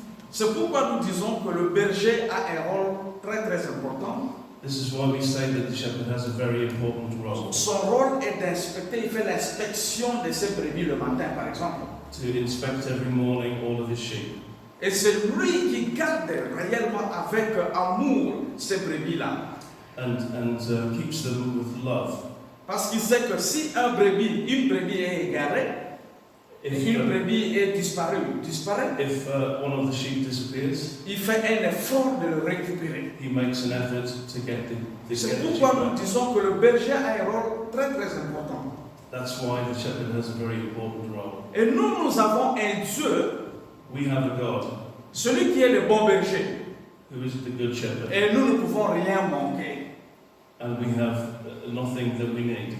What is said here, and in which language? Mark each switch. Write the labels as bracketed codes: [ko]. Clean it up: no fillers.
[fr] C'est pourquoi nous disons que le berger a un rôle très très important. [en] This is why we say that the shepherd has a very important role. [fr] Son rôle est d'inspecter, il fait l'inspection de ses brebis le matin par exemple. [en] To inspect every morning all of his sheep. [fr] Et c'est lui qui garde réellement avec amour ces brebis-là. [en] And keeps them with love. [fr] Parce qu'il sait que si une brebis est égarée, une brebis est disparaît, [en] If one of the sheep disappears, [fr] il fait un effort de le récupérer. [en] he makes an effort to get the [fr] C'est [en] sheep [fr] pourquoi nous [en] back. [fr] disons que le berger a un rôle très très important. [en] That's why the shepherd has a very important role. [fr] Et nous avons un Dieu, [en] We have a God [fr] celui qui est le bon berger. [en] who is the good shepherd, [fr] Et nous ne pouvons rien manquer. [en] and we have nothing that we need.